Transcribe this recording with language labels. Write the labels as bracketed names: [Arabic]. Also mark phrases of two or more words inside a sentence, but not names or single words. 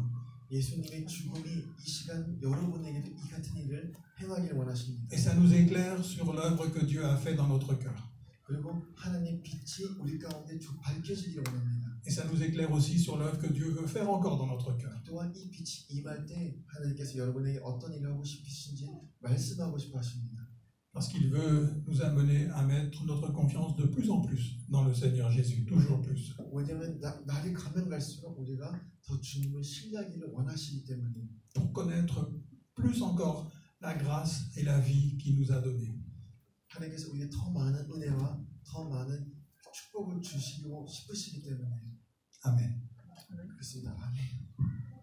[Korean] 예수님의 죽음이 이 시간 여러분에게도 이 같은 일을 행하기를 원하십니다. [French] Et ça nous éclaire sur l'œuvre que Dieu a fait dans notre cœur. [Korean] 그리고 하나님의 빛이 우리 가운데 밝혀지기를 원합니다. [French] Et ça nous éclaire aussi sur l'œuvre que Dieu veut faire encore dans notre cœur. [Korean] 또한 이 빛이 임할 때 하나님께서 여러분에게 어떤 일을 하고 싶으신지 말씀하고 싶어 하십니다. [French] Parce qu'il veut nous amener à mettre notre confiance de plus en plus dans le Seigneur Jésus, toujours plus. [Korean] 왜냐하면 날이 가면 갈수록 우리가 더 주님을 신뢰하기를 원하시기 때문에 [French] Pour connaître plus encore la grâce et la vie qu'il nous a donnée. [Korean] 하나님께서 우리에게 더 많은 은혜와 더 많은 축복을 주시고 싶으시기 때문에 [French] Amen. [Korean] 그렇습니다. 아멘.